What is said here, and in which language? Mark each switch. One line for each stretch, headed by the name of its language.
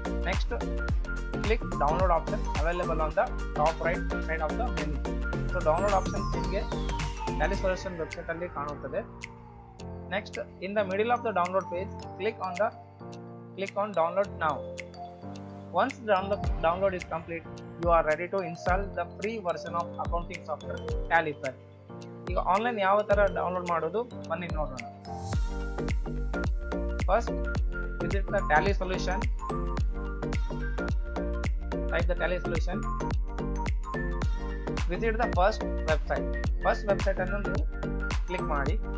English: Next, click download option available on the top right side of the menu.
Kannada: So download option ನಿಮಗೆ Tally solution website ಅಲ್ಲಿ ಕಾಣುತ್ತದೆ.
English: Next, in the middle of the download page click on download now. Once download is complete, you are ready to install the free version of accounting software Tally Prime.
Kannada: ಈಗ online ಯಾವ ತರ download ಮಾಡೋದು ಬನ್ನಿ ನೋಡೋಣ.
English: First, visit the Tally solution. Type the Tally solution. Visit the first website
Kannada: ಅನ್ನು ನೀವು click ಮಾಡಿ.